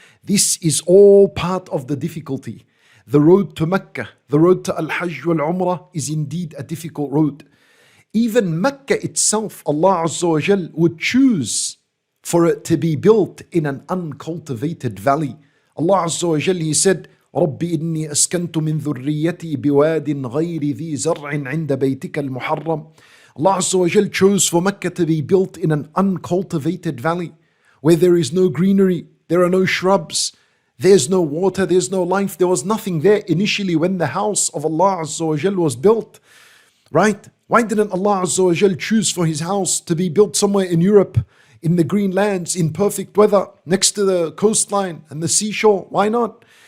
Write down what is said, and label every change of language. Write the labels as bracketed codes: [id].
[en] This is all part of the difficulty. The road to Mecca, the road to Al-Hajj wal-Umrah is indeed a difficult road. Even Mecca itself, Allah Azza wa Jal would choose for it to be built in an uncultivated valley. Allah Azza wa Jal, He said, [ar] رَبِّ إِنِّي أَسْكَنْتُ مِنْ ذُرِّيَّتِي بِوَادٍ غَيْرِ ذِي زَرْعٍ عِنْدَ بَيْتِكَ الْمُحَرَّمِ. [en] Allah Azza wa Jal chose for Mecca to be built in an uncultivated valley where there is no greenery, there are no shrubs, there's no water, there's no life. There was nothing there initially when the house of Allah Azza wa Jal was built. Right? Why didn't Allah Azza wa Jal choose for His house to be built somewhere in Europe, in the green lands, in perfect weather, next to the coastline and the seashore? Why not?